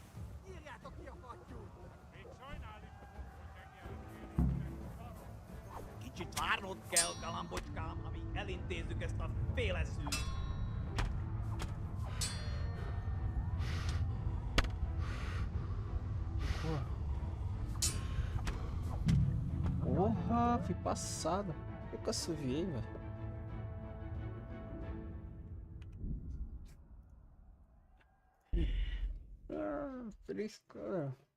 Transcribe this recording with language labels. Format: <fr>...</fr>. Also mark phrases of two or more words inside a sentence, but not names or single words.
<hu>Nyírjátok ki a fattyút! Még sajnálni fogod, hogy megjelentél itt, te szaros! Kicsit várnod kell, galambocskám, amíg elintézzük ezt a féleszűt!</hu> <pt>Porra, fui passado. Por que eu assoviei, velho? Ah, 3 cara.</pt>